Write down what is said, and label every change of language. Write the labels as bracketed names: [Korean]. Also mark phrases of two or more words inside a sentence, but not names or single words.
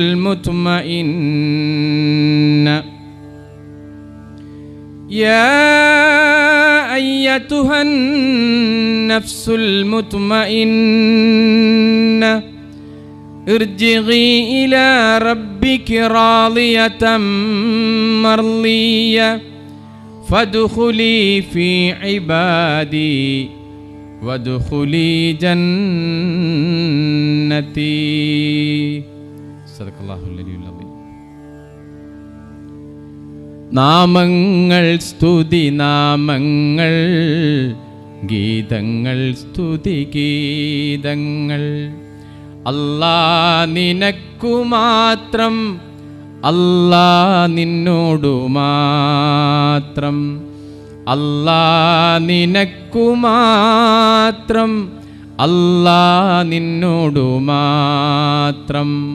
[Arabic] المطمئنة ارجعي إلى ربك راضية مرضية فادخلي في عبادي وادخلي جنتي. صدق الله العلي العظيم. [Malayalam] നാമങ്ങൾ സ്തുതി നാമങ്ങൾ, ഗീതങ്ങൾ സ്തുതി ഗീതങ്ങൾ, അല്ലാ നിനക്കു മാത്രം, അല്ലാ നിന്നോടു മാത്രം, അല്ലാ നിനക്കു മാത്രം, അല്ലാ നിന്നോടു മാത്രം.